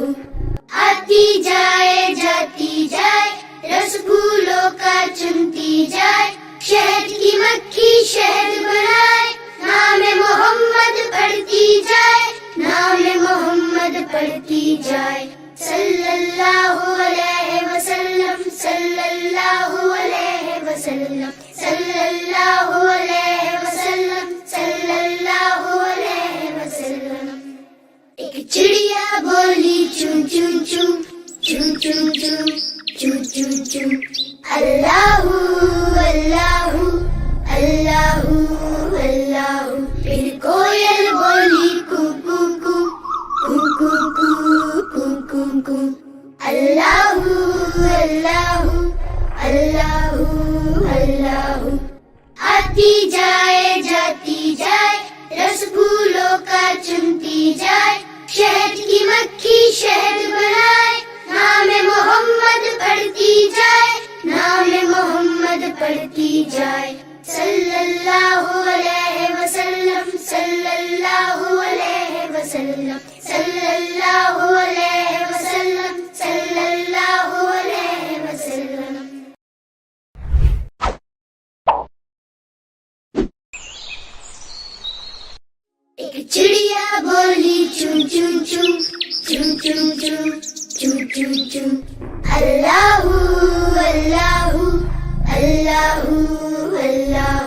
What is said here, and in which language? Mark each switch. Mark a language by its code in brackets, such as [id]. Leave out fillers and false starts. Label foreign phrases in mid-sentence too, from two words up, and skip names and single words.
[ur] آتی جائے جاتی جائے، رس پھولوں کا چنتی جائے، شہد کی مکھی شہد بنائے، نام محمد پڑھتی جائے، نام محمد پڑھتی جائے، [ar] صلی اللہ علیہ وسلم، صلی اللہ علیہ وسلم، صلی اللہ علیہ وسلم، صلی اللہ علیہ وسلم۔ [ur] ایک chum chum chum, chum chum chum. [ar] الله الله الله الله. [ur] پھر کوئل بولی کو کو کو کو کو کو کو کو کو. [ar] الله الله الله الله. [ur] آتی جائے جاتی جائے، رس پھولوں کا چنتی جائے، شہد کی مکھی شہد بنائے، نام محمد پڑھتی جائے، نام محمد پڑھتی جائے. [ar] صلى الله عليه وسلم صلى الله عليه وسلم صلى الله عليه وسلم صلى الله عليه وسلم. [ur] ایک چڑیا بولی چم چم چم چم چم چم چم چم چم. [ar] الله الله الله الله.